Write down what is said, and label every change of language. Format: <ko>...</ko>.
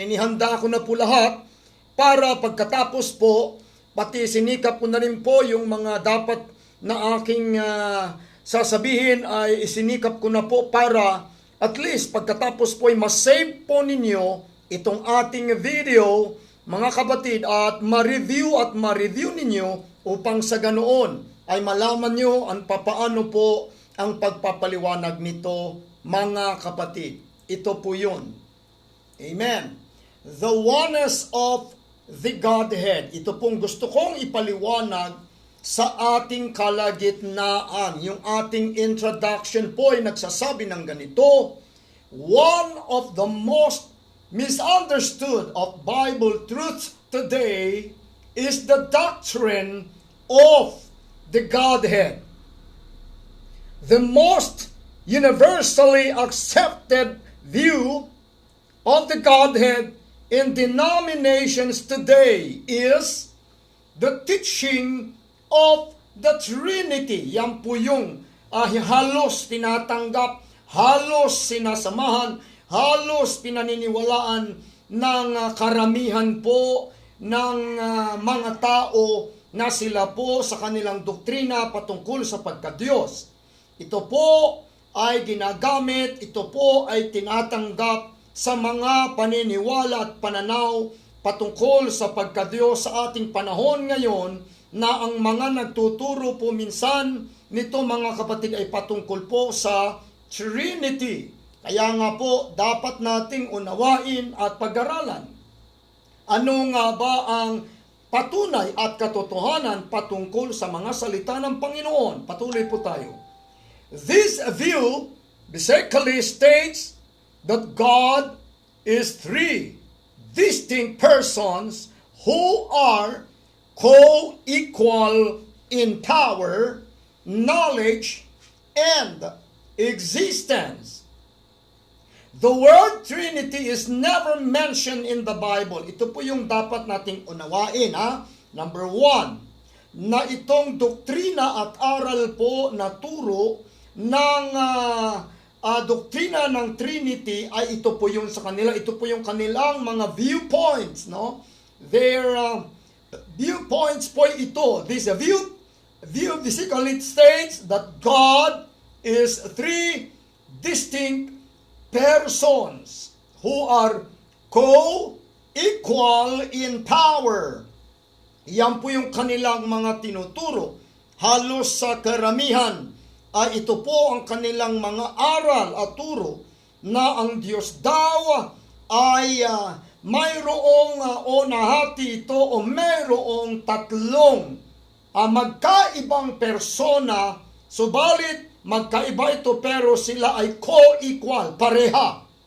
<tl>Inihanda ko na po lahat para pagkatapos po, pati sinikap ko na rin po yung mga dapat na aking sasabihin ay isinikap ko na po para at least pagkatapos po ay masave po ninyo itong ating video, mga kapatid, at ma-review ninyo upang sa ganoon ay malaman nyo ang papaano po ang pagpapaliwanag nito, mga kapatid. Ito po yun. Amen.</tl> <en>The oneness of the Godhead.</en> <tl>Ito pong gusto kong ipaliwanag sa ating kalagitnaan. Yung ating introduction po ay nagsasabi ng ganito:</tl> <en>one of the most misunderstood of Bible truths today is the doctrine of the Godhead. The most universally accepted view of the Godhead in denominations today is the teaching of the Trinity.</en> <tl>Yan po yung halos tinatanggap, halos sinasamahan, halos pinaniniwalaan ng karamihan po ng mga tao na sila po sa kanilang doktrina patungkol sa pagkadiyos. Ito po ay ginagamit, ito po ay tinatanggap sa mga paniniwala at pananaw patungkol sa pagkadiyos sa ating panahon ngayon, na ang mga nagtuturo po minsan nito mga kapatid ay patungkol po sa Trinity. Kaya nga po dapat nating unawain at pag-aralan ano nga ba ang patunay at katotohanan patungkol sa mga salita ng Panginoon. Patuloy po tayo.</tl> <en>This view basically states that God is three distinct persons who are co-equal in power, knowledge, and existence. The word Trinity is never mentioned in the Bible.</en> <tl>Ito po yung dapat nating unawain. Number 1, na itong doktrina at aral po na turo ng doktrina ng Trinity ay ito po yung sa kanila. Ito po yung kanilang mga viewpoints. No?</tl> <en>Their viewpoints</en> <tl>po ito.</tl> <en>This view basically states that God is three distinct persons who are co-equal in power.</en> <tl>Yan po yung kanilang mga tinuturo. Halos sa karamihan ay ito po ang kanilang mga aral at turo na ang Diyos daw ay mayroong o nahati ito o mayroong tatlong magkaibang persona, subalit magkaiba ito pero sila ay co-equal, pareha.</tl>